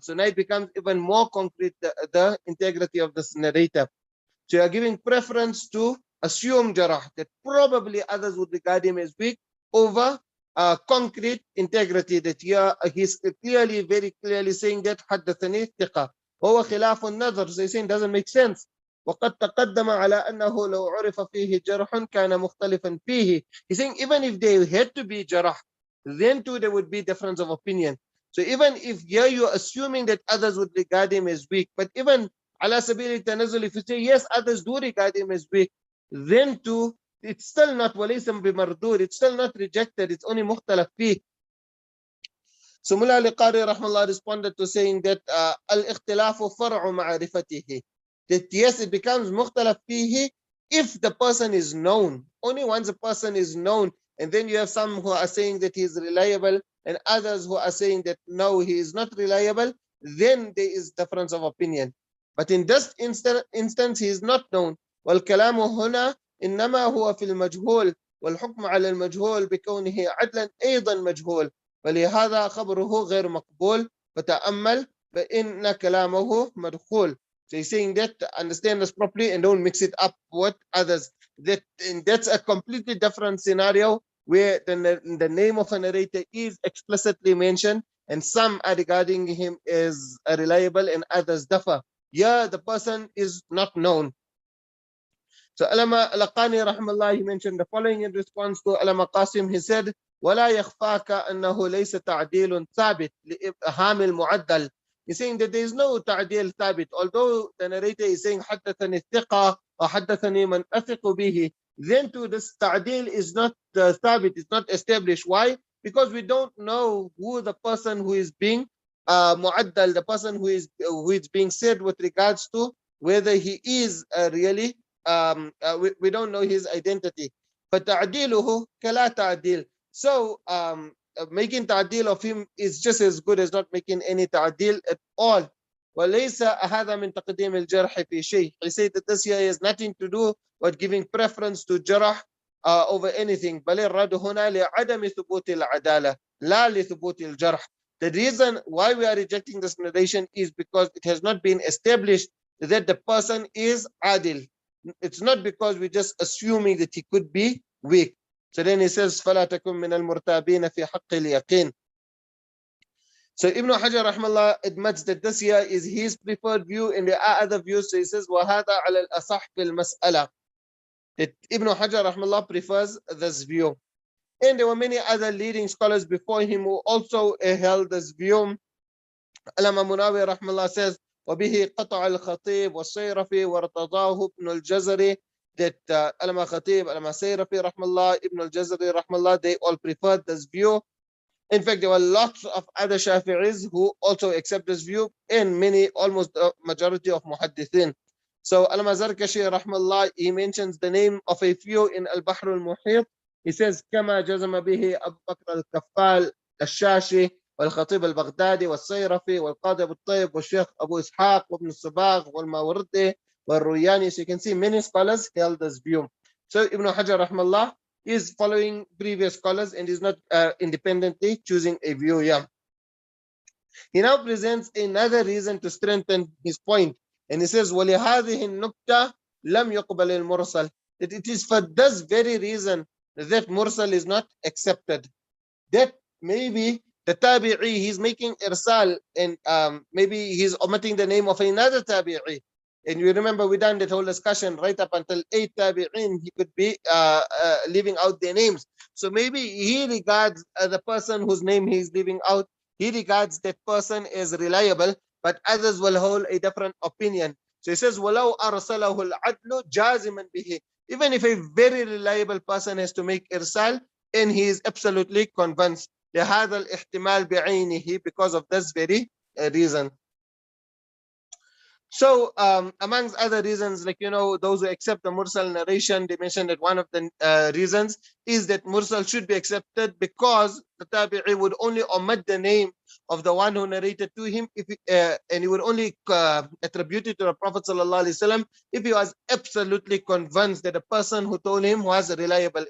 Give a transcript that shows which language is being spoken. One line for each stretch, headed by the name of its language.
English: So now it becomes even more concrete, the integrity of this narrator. So you are giving preference to assume jarah, that probably others would regard him as weak, over concrete integrity, that he's clearly, very clearly saying that
Arabic: حدثني ثقة وهو خلاف النظر.
English: So he's saying doesn't make sense.
Arabic: وقد تقدم على أنه لو عرف فيه جرح كان مختلفا فيه.
English: He's saying even if they had to be jarah, then too there would be difference of opinion. So even if here you're assuming that others would regard him as weak, but even
Arabic: ala sabili tanazul,
English: if you say yes, others do regard him as weak, then too it's still not
Arabic: walaysa bimardud,
English: it's still not rejected, it's only mukhtalaf fih. So Mullah al-Qari rahmallah responded to saying that
Arabic: al-ikhtilafu far'u ma'rifatihi,
English: that yes, it becomes mukhtalaf fihi if the person is known. Only once a person is known, and then you have some who are saying that he is reliable and others who are saying that no, he is not reliable, then there is difference of opinion. But in this instance he is not known.
Arabic: والكلام هنا إنما هو في المجهول والحكم على المجهول بكونه عدلا أيضا مجهول ولهذا خبره غير مقبول فتأمل فإن كلامه مدخول.
English: So he's saying that understand this properly and don't mix it up with others. That's a completely different scenario where the name of a narrator is explicitly mentioned and some are regarding him as reliable and others differ. Yeah, the person is not known. So Alama Al-Qani rahmallah, he mentioned the following in response to Alama Qasim. He said,
Arabic: ولا يخفاك أنه ليس تعديل ثابت لإبهام المعدل.
English: He's saying that there is no تعديل ثابت. Although the narrator is saying
Arabic: حدثني الثقة
English: or
Arabic: حدثني من أثق به,
English: then too this تعديل is not ثابت, it's not established. Why? Because we don't know who the person who is being mu'addal, the person who is being said with regards to whether he is really we don't know his identity.
Arabic: فَتَعْدِيلُهُ كَلَا تَعْدِيل.
English: So making ta'dil of him is just as good as not making any ta'dil at all.
Arabic: وَلَيْسَ هَذَا مِنْ تَقْدِيمِ الْجَرْحِ فِي شَيْءٍ.
English: He said that this here has nothing to do with giving preference to jarh over anything.
Arabic: بل الرد هنا لعدم ثبوت العدالة لا لثبوت الجرح.
English: The reason why we are rejecting this narration is because it has not been established that the person is adil. It's not because we're just assuming that he could be weak. So then he says,
Arabic: فَلَا تَكُنْ مِنَ الْمُرْتَابِينَ فِي حَقِّ الْيَقِينِ.
English: So Ibn Hajar rahmallah admits that this here is his preferred view and there are other views. So he says,
Arabic: وَهَذَا عَلَى الْأَصَحِّ فِي الْمَسْأَلَةِ.
English: That Ibn Hajar rahmallah prefers this view. And there were many other leading scholars before him who also held this view. Allama Munawi rahmallah says,
Arabic: وبه قطع الخطيب والصيرفي وارتضاه ابن الجزري,
English: that Allama Khatib, Allama Sayrafi rahmallah, Ibn al-Jazari rahmallah, they all preferred this view. In fact, there were lots of other Shafi'is who also accept this view, and many, almost the majority of Muhaddithin. So Allama Zarkashi rahmallah, he mentions the name of a few in Al-Bahr al-Muhit.
Arabic: He says, كما جزم به أبو بكر الكفال الشاشي والخطيب البغدادي والصيرفي والقاضي أبو الطيب والشيخ أبو إسحاق وابن الصباغ والماوردي والروياني.
English: So you can see many scholars held this view. So Ibn Hajar rahmallah is following previous scholars and is not independently choosing a view here. He now presents another reason to strengthen his point, and he says,
Arabic: وَلِهَذِهِ النُّكْتَةِ لَمْ يُقْبَلِ الْمُرْسَلِ.
English: That it is for this very reason that mursal is not accepted. That maybe the tabi'i, he's making irsal, and maybe he's omitting the name of another tabi'i. And you remember we done that whole discussion right up until 8 tabi'in, he could be leaving out their names. So maybe he regards the person whose name he's leaving out, he regards that person as reliable, but others will hold a different opinion. So he says,
Arabic: وَلَوْ أَرْسَلَهُ الْعَدْلُ جَازِمًا بِهِ.
English: Even if a very reliable person has to make irsal, and he is absolutely convinced,
Arabic: لهذا الاحتمال بعينه,
English: because of this very reason. So, amongst other reasons, like, those who accept the mursal narration, they mentioned that one of the reasons is that mursal should be accepted because the tabi'i would only omit the name of the one who narrated to him, and he would only attribute it to the Prophet sallallahu alaihi wasallam if he was absolutely convinced that the person who told him was reliable.